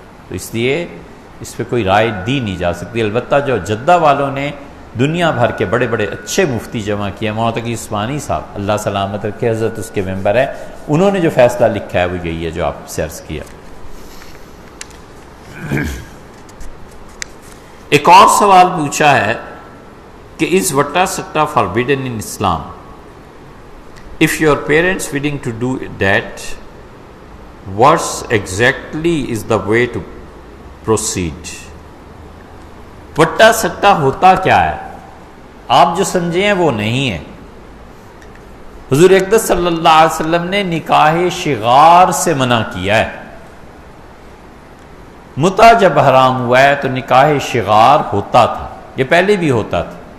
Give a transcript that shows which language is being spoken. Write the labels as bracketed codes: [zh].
[ur] تو اس لیے اس پہ کوئی رائے دی نہیں جا سکتی۔ البتہ جو جدہ والوں نے دنیا بھر کے بڑے بڑے اچھے مفتی جمع کیے، مولانا تقی عثمانی صاحب اللہ سلامت رکھے، حضرت اس کے ممبر ہے، انہوں نے جو فیصلہ لکھا ہے وہ یہی ہے جو آپ سے عرض کیا۔ ایک اور سوال پوچھا ہے کہ [en] is [ur] وٹا سٹا [en] forbidden in Islam? If your parents willing to do that, what exactly is the way to proceed? [ur] وٹا سٹا ہوتا کیا ہے؟ آپ جو سمجھے ہیں وہ نہیں ہے۔ حضور اقدس صلی اللہ علیہ وسلم نے نکاح شغار سے منع کیا ہے۔ متع جب حرام ہوا ہے تو نکاح شغار ہوتا تھا، یہ پہلے بھی ہوتا تھا۔